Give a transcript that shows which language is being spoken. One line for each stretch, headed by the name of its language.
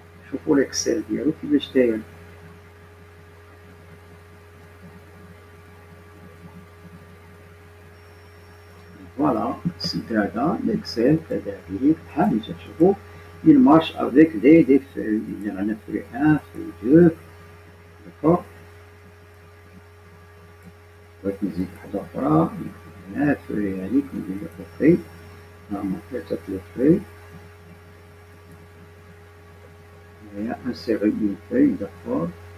Arabic: شوفو الإكسل ديالو كيفاش داير. فوالا السيت هذا الإكسل كذلك بحال اللي تشوفو
French: il marche avec des feuilles. Il y en a feuille 1, feuille 2, d'accord.
Arabic: بغيت نزيد وحدة أخرى هنا feuille هاذيك ندير أوكي. هاهما ثلاثة د الفeuilles.
French: هنايا insérer une feuille, d'accord.